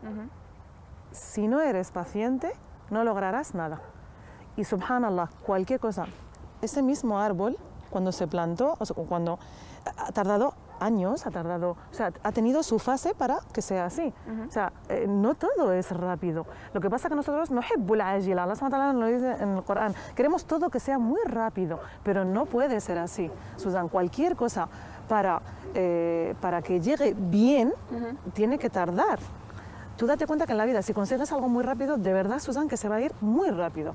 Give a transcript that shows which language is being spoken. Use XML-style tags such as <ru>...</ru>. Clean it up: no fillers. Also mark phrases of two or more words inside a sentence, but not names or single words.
<es>Si no eres paciente, no lograrás nada. Y subhanallah, cualquier cosa, ese mismo árbol, cuando se plantó, o sea, cuando ha tardado años, ha tenido su fase para que sea así. O sea, no todo es rápido. Lo que pasa es que nosotros no</es> <ar>حب العاجلة, الله سبحانه وتعالى</ar> <es>nos lo dice en el Corán, queremos todo que sea muy rápido, pero no puede ser así. Susan, cualquier cosa para que llegue bien, tiene que tardar. Tú date cuenta que en la vida, si consigues algo muy rápido, de verdad, Susan, que se va a ir muy rápido.</es>